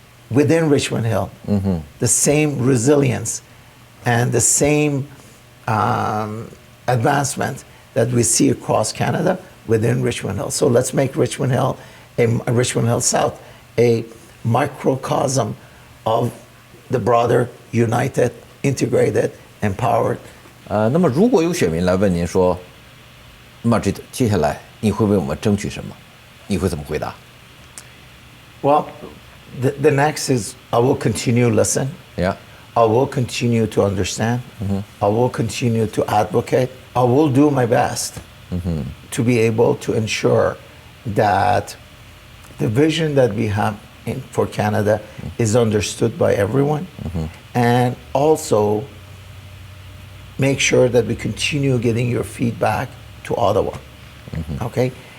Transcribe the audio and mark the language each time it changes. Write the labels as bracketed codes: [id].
[en] within Richmond Hill the same resilience and the same advancement that we see across Canada within Richmond Hill. So let's make Richmond Hill South a microcosm of the broader, united, integrated, empowered. [zh] 那么如果有选民来问您说 ，Majid， 接下来你会为我们争取什么？你会怎么回答？ [en] Well, the next is I will continue listen. Yeah. I will continue to understand. I will continue to advocate. I will do my best to be able to ensure that the vision that we have for Canada is understood by everyone, and also make sure that we continue getting your feedback to Ottawa, okay?